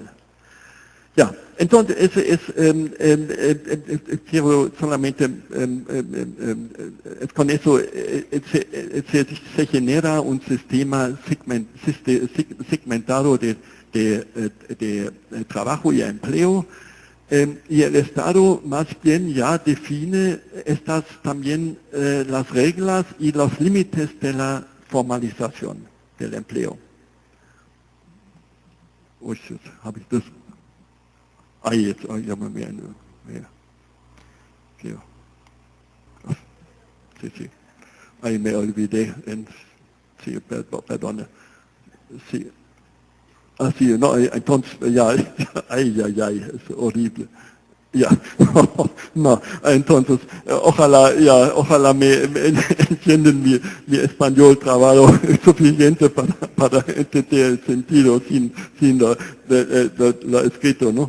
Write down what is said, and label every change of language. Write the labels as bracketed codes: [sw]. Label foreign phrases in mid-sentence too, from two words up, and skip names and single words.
[es] Ya, entonces quiero solamente, con eso se genera un sistema segmentado de trabajo y empleo, y el Estado más bien ya define estas también las reglas y los límites de la formalización del empleo. [de] Oh, habe ich das? Jetzt, ja, mehr. [es] Sí. Ahí me olvidé, sí, perdón. Sí. Así, no, entonces, ya, ay, es horrible. Ya, no, entonces, ojalá me entienden mi español trabajo suficiente para entender el sentido sin lo escrito, ¿no?